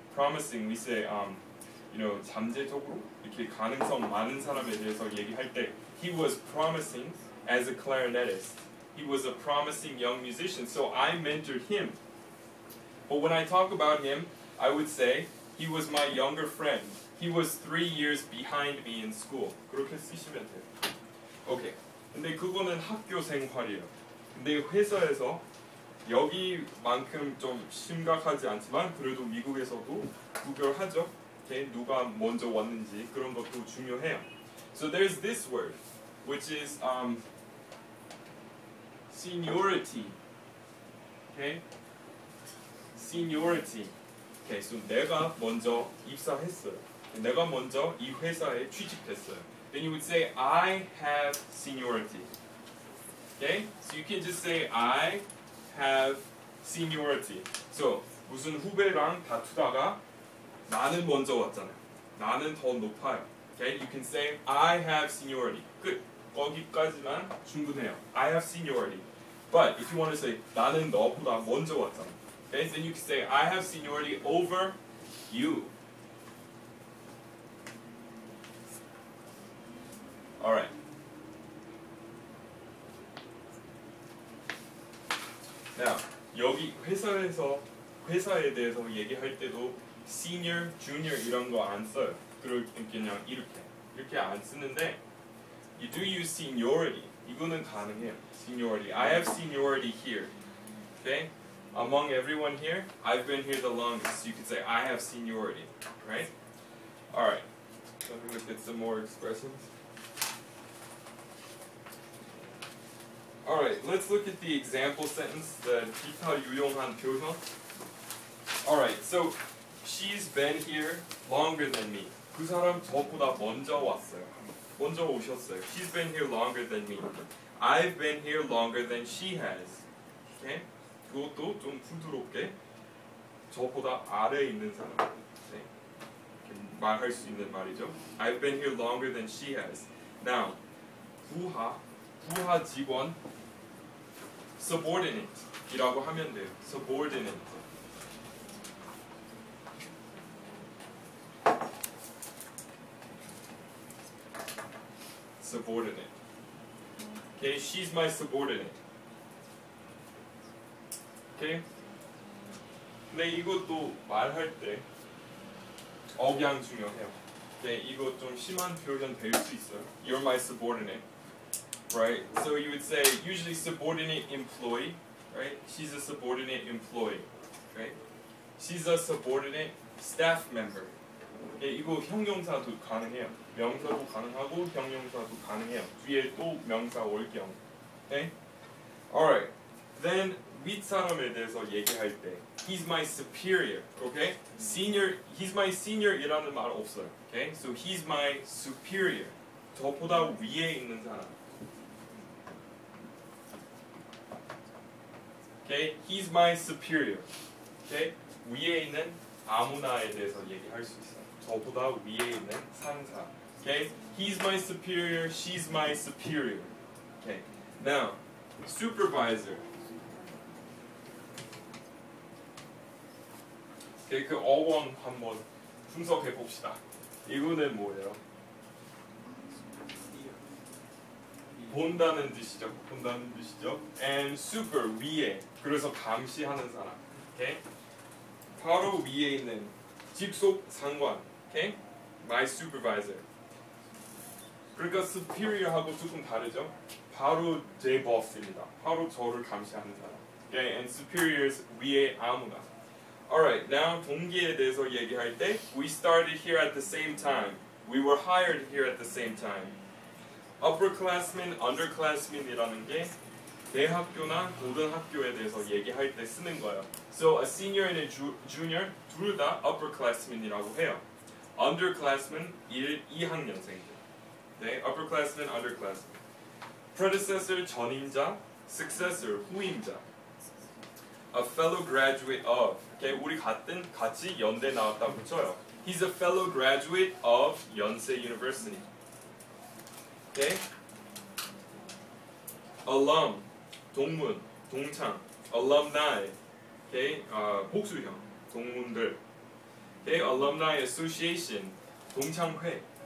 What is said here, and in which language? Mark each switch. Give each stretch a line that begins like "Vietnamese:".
English: We say,
Korean: 잠재적으로 이렇게 가능성 많은 사람에 대해서 얘기할 때,
English: he was promising as a clarinetist. He was a promising young musician, so I mentored him. But when I talk about him, I would say he was my younger friend. He was 3 years behind me in school.
Korean: 그렇게 쓰시면 돼요. 오케이. 근데 그거는 학교 생활이에요. 근데 회사에서 여기만큼 좀 심각하지 않지만 그래도 미국에서도 구별하죠.
English: okay?
Korean: 누가 먼저 왔는지 그런 것도 중요해요.
English: So there's this word, which is seniority. Okay? Seniority. Okay, so
Korean: 내가 먼저 입사했어요. 내가 먼저 이 회사에 취직했어요.
English: Then you would say I have seniority. Okay? So you can just say I have seniority.
Korean: So 무슨 후배랑 다투다가 나는 먼저 왔잖아요. 나는 더 높아요. Okay?
English: You can say I have seniority.
Korean: 끝. 거기까지만 충분해요.
English: I have seniority. But if you want to say
Korean: 나는 너보다 먼저 왔잖아.
English: Okay? Then you can say I have seniority over you. Alright.
Korean: Now, 여기 회사에 대해서 얘기할 때도 senior, junior 이런 거 안 써요. 그냥 이렇게 안 쓰는데
English: you do use seniority.
Korean: 이거는 가능해요.
English: Seniority. I have seniority here. Okay? Among everyone here, I've been here the longest. You could say I have seniority, right? Alright. Let me look at some more expressions. Alright, let's look at the example sentence, the
Korean: 기타 유용한 표현.
English: Alright, so she's been here longer than me.
Korean: 그 사람 저보다 먼저 왔어요. 먼저 오셨어요.
English: She's been here longer than me. I've been here longer than she has. Okay?
Korean: 그것도 좀 부드럽게 저보다 아래에 있는 사람. 네? 말할 수 있는 말이죠.
English: I've been here longer than she has.
Korean: Now, 부하 직원 subordinate 이라고 하면 돼요.
English: subordinate. subordinate. Okay, she's my subordinate. Okay?
Korean: 근데 이것도 말할 때 억양 중요해요. Okay, 이거 좀 심한 표현 될 수 있어요.
English: You're my subordinate. Right? So you would say usually subordinate employee, right? She's a subordinate employee. Right? She's a subordinate staff member.
Korean: Okay, 이거 형용사도 가능해요. 명사도 가능하고 형용사도 가능해요. 뒤에 또 명사 올 경우. Okay? Alright.
English: Then
Korean: 윗사람에 대해서 얘기할 때
English: he's my superior. Okay?
Korean: Senior,
English: he's my senior
Korean: 이라는 말 없어요.
English: Okay? So he's my superior.
Korean: 저보다 위에 있는 사람.
English: Okay? He's my superior. Okay?
Korean: 위에 있는 아무나에 대해서 얘기할 수 있어요. 저보다 위에 있는 상사. Okay?
English: He's my superior, she's my superior. Okay. Now, supervisor.
Korean: Okay, 그 어원 한번 분석해 봅시다. 이거는 뭐예요? 본다는 뜻이죠.
English: And super
Korean: 위에. 그래서 감시하는 사람. Okay? 바로 위에 있는 직속 상관. Okay?
English: My supervisor.
Korean: 그러니까 superior하고 조금 다르죠. 바로 제 boss입니다. 바로 저를 감시하는 사람.
English: Okay, and superiors
Korean: 위에 아무나.
English: Alright, now
Korean: 동기에 대해서 얘기할 때
English: we started here at the same time. We were hired here at the same time.
Korean: upperclassmen, underclassmen이라는 게 대학교나 고등학교에 대해서 얘기할 때 쓰는 거예요.
English: So a senior and a junior
Korean: 둘 다
English: upperclassmen이라고 해요.
Korean: underclassmen 2학년생들. 네, upperclassmen, underclassmen. predecessor 전임자, successor 후임자.
English: a fellow graduate of.
Korean: Okay, 우리 같이 연대 나왔다고 쳐요.
English: He's a fellow graduate of
Korean: 연세
English: University. Okay?
Korean: alum, 동문, 동창, alumni. Okay? 복수형, 동문들. Okay? alumni association, 동창회.